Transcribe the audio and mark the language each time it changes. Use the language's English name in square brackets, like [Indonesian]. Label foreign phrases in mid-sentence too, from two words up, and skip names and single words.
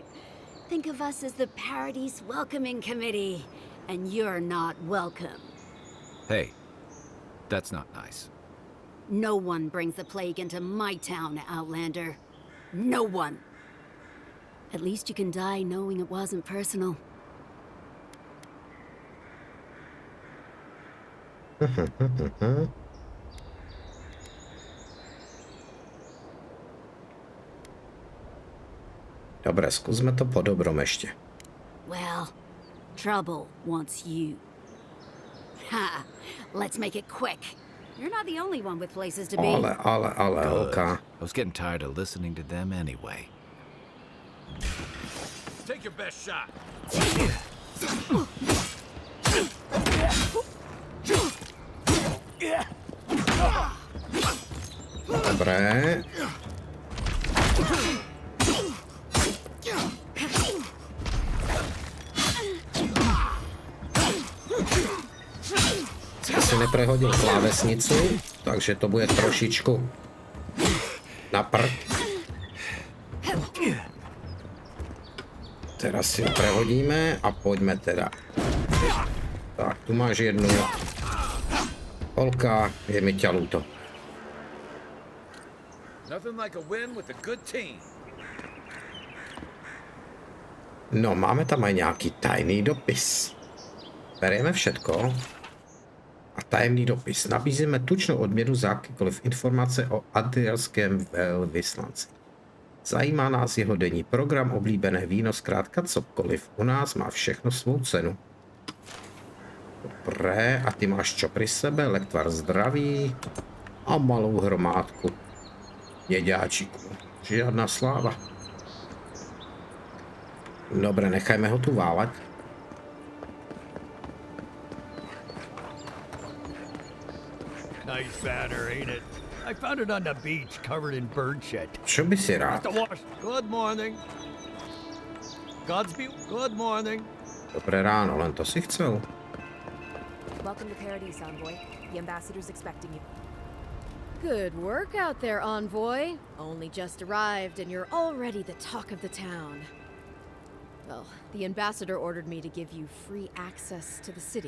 [English] Think of us as the Paradis welcoming committee, and you're not welcome. Hey, that's not nice. No one brings the plague into my town, Outlander. No one. At least you can die knowing it wasn't personal. [Slovak] Dobre, skúsme to po dobrom ešte. [English] Well, trouble wants you. Ha! Let's make it quick. You're not the only one with places to be. [Slovak] Ale, [English] I okay. was getting tired of listening to them anyway. Take your best shot. [Slovak] Dobre. Si neprehodil klávesnicu, takže to bude trošičku na prd. Teraz si ho prehodíme a poďme teda. Tak, tu máš jednu. Olka, je mi ťa ľúto. [English] Nothing like a win with a good team. [Slovak] No, máme tam aj nejaký tajný dopis. Berieme všetko. [Czech] A tajemný dopis. Nabízíme tučnou odměnu za jakýkoliv informace o adrielském veľvyslanci. Zajímá nás jeho denní program, oblíbené víno, zkrátka cokoliv. U nás má všechno svou cenu. [Slovak] Dobré, a ty máš čo pri sebe? [Czech] Lektvar zdraví a malou hromádku jeďáčiků. [Slovak] Žiadna sláva. Dobre, nechajme ho tu váľať. [English] Nice banner, ain't it? I found it on the beach, covered in bird shit. [Slovak] Čo by si rád? [English] Good morning. Godspeed. Good morning. [Slovak] Dobré ráno, len to si chcel. [English] Welcome to Paradis, Envoy. The ambassador's expecting you. Good work out there, Envoy. Only just arrived and you're already the talk of the town. Well, the ambassador ordered me to give you free access to the city.